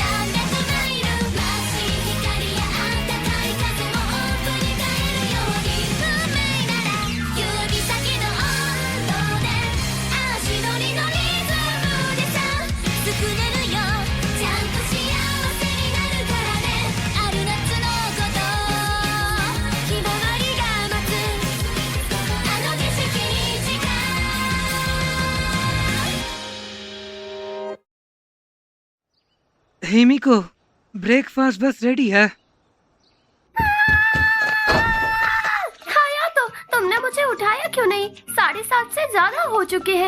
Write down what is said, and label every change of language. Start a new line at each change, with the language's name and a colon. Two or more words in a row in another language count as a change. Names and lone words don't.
Japanese: 何百マイル眩しい光や暖かい風をオープンに変えるように運命なら指先の温度で足取りのリズムでさ作れるよちゃんと幸せになるからねある夏のことひまわりが待つあの景色に近い
Hindi: हेमिको, ब्रेकफास्ट बस रेडी है। हायातो, तुमने मुझे उठाया क्यों नहीं? 7:30 से ज्यादा हो चुके हैं।